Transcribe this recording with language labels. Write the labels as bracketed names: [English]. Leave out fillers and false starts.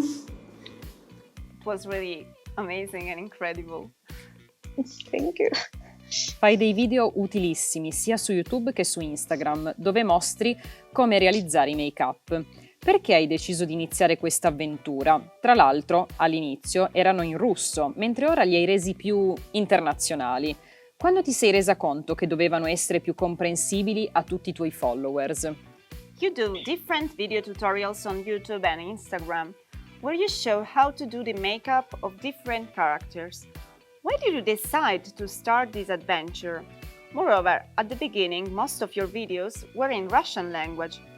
[English] It was really amazing and incredible. Thank you. [Italian] Fai dei video utilissimi sia su YouTube che su Instagram, dove mostri come realizzare i make-up. Perché hai deciso di iniziare questa avventura? Tra l'altro, all'inizio erano in russo, mentre ora li hai resi più internazionali. Quando ti sei resa conto che dovevano essere più comprensibili a tutti i tuoi followers? [English] You do different video tutorials on YouTube and Instagram, where you show how to do the makeup of different characters. Why did you decide to start this adventure? Moreover, at the beginning, most of your videos were in Russian language.